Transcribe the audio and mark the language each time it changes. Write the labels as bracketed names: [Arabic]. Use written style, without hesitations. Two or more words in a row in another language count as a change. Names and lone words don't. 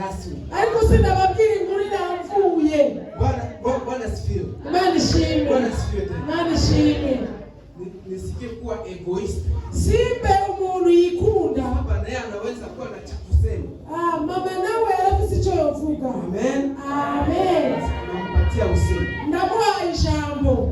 [Rundi] Ariko sinababwira inkuru iramvuye. [Swahili] Bwana asifiwe. [Rundi] Imana ishimwe. [Swahili] Bwana asifiwe. [Rundi] Imana ishimwe. [Swahili] Nisikie kuwa egoist. [Rundi] Simbe umuntu yikunda. [Swahili] Baba naye anaweza kuwa na cha kusema. [Rundi] Mama nawe afite icyo yovuga. Amen. Amen. [Swahili] Nampatia usemi. [Rundi] Ndamuha ijambo.